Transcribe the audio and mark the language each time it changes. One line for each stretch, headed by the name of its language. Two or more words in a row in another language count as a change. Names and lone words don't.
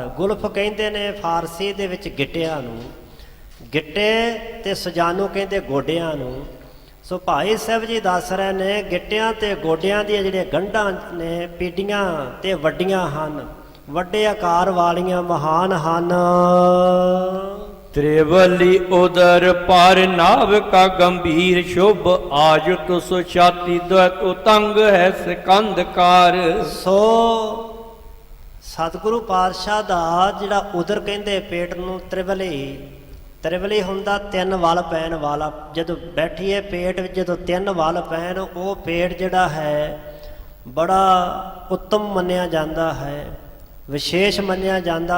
Punjabi: ਗੁਲਫ ਕਹਿੰਦੇ ਨੇ ਫਾਰਸੀ ਦੇ ਵਿੱਚ ਗਿੱਟਿਆਂ ਨੂੰ, ਗਿੱਟੇ ਤੇ ਸੁਜਾਨੂ ਕਹਿੰਦੇ ਗੋਡਿਆਂ ਨੂੰ। ਸੋ ਭਾਈ ਸਾਹਿਬ ਜੀ ਦੱਸ ਰਹੇ ਨੇ ਗਿੱਟਿਆਂ ਤੇ ਗੋਡਿਆਂ ਦੀਆਂ ਜਿਹੜੀਆਂ ਗੰਢਾਂ ਨੇ ਪੀਡੀਆਂ ਤੇ ਵੱਡੀਆਂ ਹਨ, ਵੱਡੇ ਆਕਾਰ ਵਾਲੀਆਂ ਮਹਾਨ ਹਨ।
Hindi: त्रिवली उदर पार नाव का गंभीर शुभ आजुत सो छाती द्वैत उतंग है सिकंदकार।
Punjabi: ਸੋ ਸਤਿਗੁਰੂ ਪਾਤਸ਼ਾਹ ਦਾ ਜਿਹੜਾ ਉਦਰ ਕਹਿੰਦੇ ਪੇਟ ਨੂੰ ਤ੍ਰਿਵਲੀ ਹੁੰਦਾ ਤਿੰਨ ਵਲ ਪੈਣ ਵਾਲਾ। ਜਦੋਂ ਬੈਠੀਏ ਪੇਟ ਵਿੱਚ ਜਦੋਂ ਤਿੰਨ ਵਲ ਪੈਣ, ਉਹ ਪੇਟ ਜਿਹੜਾ ਹੈ ਬੜਾ ਉੱਤਮ ਮੰਨਿਆ ਜਾਂਦਾ ਹੈ, ਵਿਸ਼ੇਸ਼ ਮੰਨਿਆ ਜਾਂਦਾ।